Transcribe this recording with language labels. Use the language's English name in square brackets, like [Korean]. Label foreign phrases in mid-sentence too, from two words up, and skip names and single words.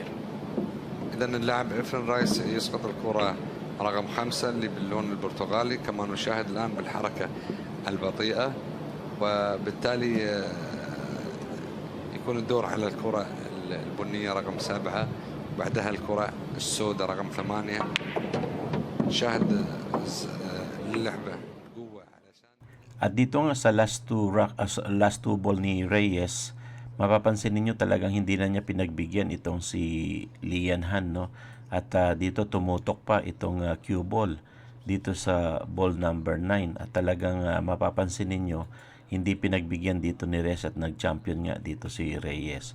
[Arabic] إذا اللاعب افرن رايس يسقط الكرة رقم 5 اللي باللون البرتغالي، كما نشاهد الآن بالحركة البطيئة، وبالتالي يكون الدور على الكرة البنية رقم 7، بعدها الكرة السوداء رقم 8. نشاهد اللعبة بقوة علشان [Filipino] At dito nga sa [English] last two ball [Filipino] ni Reyes, mapapansin ninyo talagang hindi na niya pinagbigyan itong si Lian Han, no? At dito tumutok pa itong [English] cue ball [Filipino] dito sa [English] ball number 9, [Filipino] at talagang mapapansin ninyo hindi pinagbigyan dito ni Reyes, at nag-champion nga dito si Reyes.